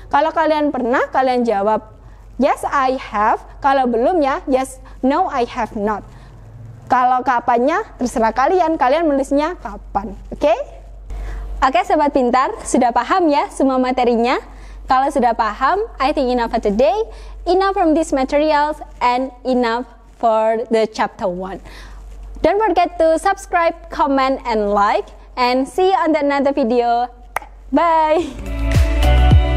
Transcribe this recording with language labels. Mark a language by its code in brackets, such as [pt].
[id] Kalau kalian pernah, kalian jawab [en] yes I have. [id] Kalau belum ya, [en] yes no I have not. [id] Kalau kapannya terserah kalian menulisnya kapan. Oke? Oke sobat pintar, sudah paham ya semua materinya? Kalau sudah paham, [en] I think enough for today, enough from these materials, and enough for the chapter 1. Don't forget to subscribe, comment, and like, and see you on the another video. Bye!